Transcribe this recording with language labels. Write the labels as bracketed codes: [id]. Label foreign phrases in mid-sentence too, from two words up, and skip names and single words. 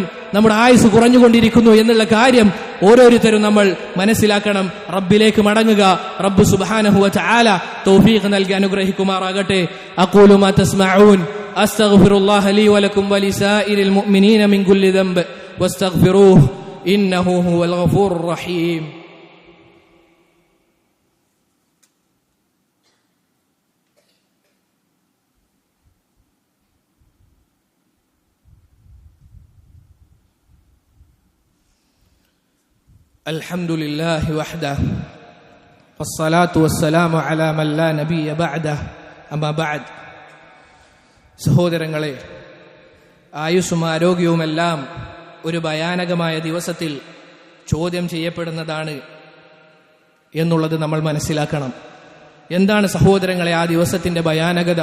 [ml] നമ്മുടെ ആയുസ് കുറഞ്ഞുകൊണ്ടിരിക്കുന്നു എന്നുള്ള കാര്യം ഓരോരുത്തരും നമ്മൾ മനസ്സിലാക്കണം. റബ്ബിലേക്ക് മടങ്ങുക. [ar] ربّ سبحانه وتعالى [ml] തൗഫീഖ് നൽകി അനുഗ്രഹിക്കുമാറാകട്ടെ. [ar] أقول ما تسمعون أستغفر الله لي ولكم ولسائر المؤمنين من كل ذنب واستغفروه إنه هو الغفور الرحيم. الحمد لله وحده والصلاة والسلام على من لا نبي بعده أما بعد. [ml] സഹോദരങ്ങളെ, ആയുസ്സും ആരോഗ്യവുമെല്ലാം ഒരു ഭയാനകമായ ദിവസത്തിൽ ചോദ്യം ചെയ്യപ്പെടുന്നതാണ് എന്നുള്ളത് നമ്മൾ മനസ്സിലാക്കണം. എന്താണ് സഹോദരങ്ങളെ ആ ദിവസത്തിന്റെ ഭയാനകത?